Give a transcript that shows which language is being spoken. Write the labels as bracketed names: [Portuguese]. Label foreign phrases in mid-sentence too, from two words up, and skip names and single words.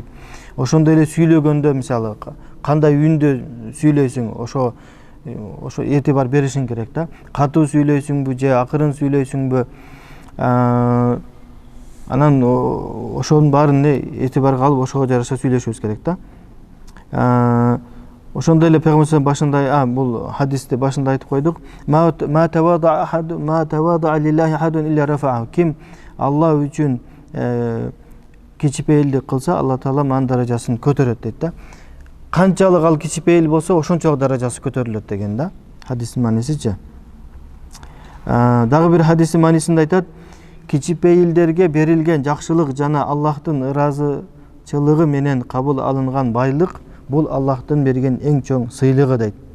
[Kyrgyz] Ошондой эле сүйлөгөндө мисалы кандай үндө сүйлөйсүң, ошо этибар беришиң керек да. Катуу сүйлөйсүңбү же акырын сүйлөйсүңбү? Анан ошонун баарын этибарга алып, ошого жараша сүйлөшүбүз керек да. Ошондой эле Пайгамбар башында, бул хадисте башында айтып койдук: [Arabic] "ما تواضع لله أحد إلا رفعه". [Kyrgyz] Ким Алла үчүн кичипейилдик кылса, Алла Таала анын даражасын көтөрөт дейт да. Канчалык ал кичипейил болсо, ошончолук даражасы көтөрүлөт деген да. Хадистин маанисичи. Дагы бир хадистин маанисинде айтат: "Кичипейилдерге берилген жакшылык жана Аллахтын ыраазычылыгы менен кабыл алынган байлык бул Аллахтын берген эң чоң сыйлыгы" дейт.